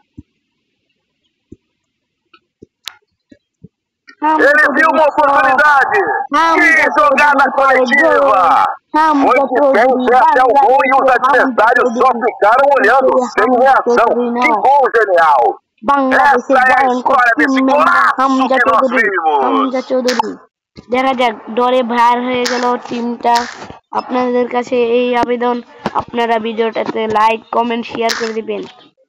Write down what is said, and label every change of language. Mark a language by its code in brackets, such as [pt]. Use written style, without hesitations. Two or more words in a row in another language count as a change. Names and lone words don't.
[pt] Ele viu uma oportunidade. Que jogada coletiva! Foi de pé até o gol e os adversários só ficaram olhando, sem reação. Que gol genial! Essa é a história desse golaço que nós vimos! [bn] দেখা যাক, ডরে ভার হয়ে গেল টিমটা। আপনাদের কাছে এই আবেদন, আপনারা ভিডিওটাতে [en] like, comment, share [bn] করে দিবেন।